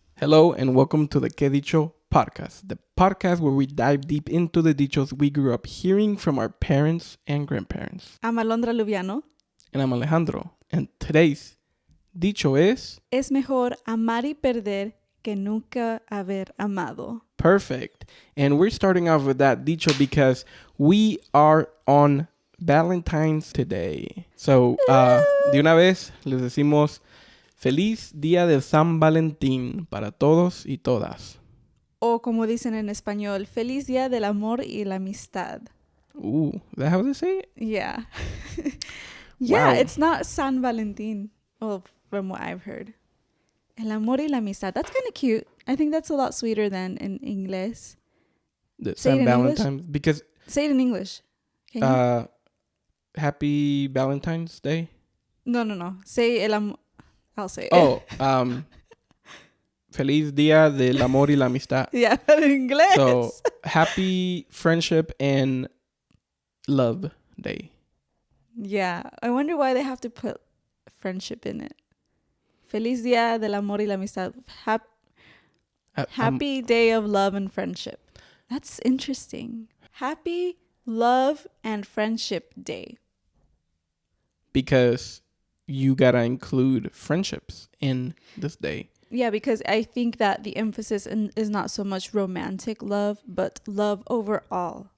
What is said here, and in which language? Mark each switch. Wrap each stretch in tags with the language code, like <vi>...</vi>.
<en>Hello and welcome to the KEDICHO Podcast, the podcast where we dive deep into the dichos we grew up hearing from our parents and grandparents. I'm Alondra. And I'm Alejandro. And today's dicho is...</en> <es>Es mejor amar y perder que nunca haber amado.</es> <en>Perfect. And we're starting off with that dicho because we are on Valentine's today.</en> <es>So, de una vez les decimos Feliz Día de San Valentín para todos y todas. O como dicen en español, Feliz Día del Amor y la Amistad.</es> <en>Ooh, is that how they say it? Yeah. Yeah, Wow. it's not San Valentín. Well, from what I've heard.</en> <es>El amor y la amistad.</es> <en>That's kind of cute. I think that's a lot sweeter than in English. The Say it San in Valentine's. English? Because Say it in English. Can you? Happy Valentine's Day. No. Say</en> <es>el amor.</es> <en>I'll say it.</en> <es>Oh, Feliz Día del Amor y la Amistad.</es> <en>Yeah, but in English. So, happy Friendship and Love Day. Yeah, I wonder why they have to put friendship in it.</en> <es>Feliz Día del Amor y la Amistad.</es> <en>Happy Day of Love and Friendship. That's interesting. Happy Love and Friendship Day. Because you gotta include friendships in this day. Yeah, because I think that the emphasis is not so much romantic love, but love overall.</en>